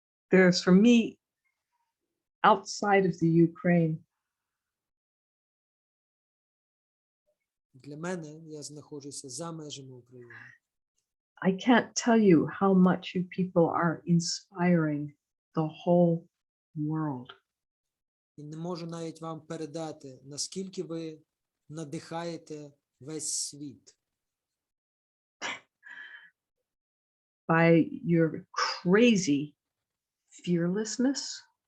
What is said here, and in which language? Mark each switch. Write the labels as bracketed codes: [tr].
[en] there's for me outside of the Ukraine, [uk] Для мене я знаходжуся за межами України. [en] I can't tell you how much you people are inspiring the whole world. [uk] І не можу навіть вам передати, наскільки ви надихаєте весь світ [en] By your crazy fearlessness,